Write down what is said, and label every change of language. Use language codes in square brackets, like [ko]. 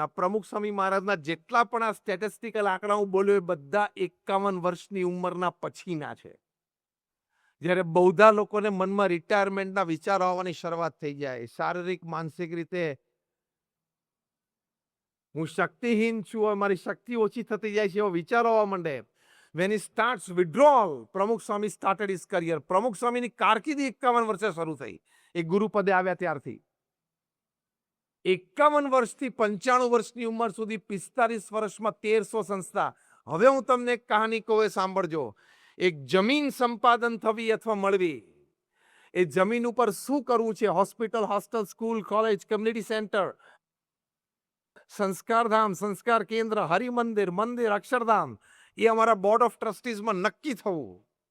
[gu] આ પ્રમુખ સ્વામી મહારાજના જેટલા પણ આ સ્ટેટિસ્ટિકલ આંકડા હું બોલ્યો એ બધા 51 વર્ષની ઉંમરના પછીના છે. જ્યારે બૌદ્ધા લોકોને મનમાં રિટાયરમેન્ટના વિચારો આવવાની શરૂઆત થઈ જાય, શારીરિક માનસિક રીતે હું શક્તિહીન છું, મારી શક્તિ ઓછી થતી જાય છે એવો વિચારો આવવા માંડે. [en] When he starts withdrawal, Pramukh Swami started his career. [gu] પ્રમુખ સ્વામીની કારકિર્દી 51 વર્ષે શરૂ થઈ. એ ગુરુપદે આવ્યા ત્યારથી 51 વર્ષથી 95 વર્ષની ઉંમર સુધી 45 વર્ષમાં 1300 સંસ્થા. હવે હું તમને એક કહાની કહું, એ સાંભળજો. એક જમીન સંપાદન થવી અથવા મળવી, એ જમીન ઉપર શું કરવું છે, hospital, hostel, school, college, community centre, Sanskardham, સંસ્કાર કેન્દ્ર, હરિમંદિર, મંદિર, અક્ષરધામ, એ અમારા બોર્ડ ઓફ ટ્રસ્ટીઝમાં નક્કી થવું.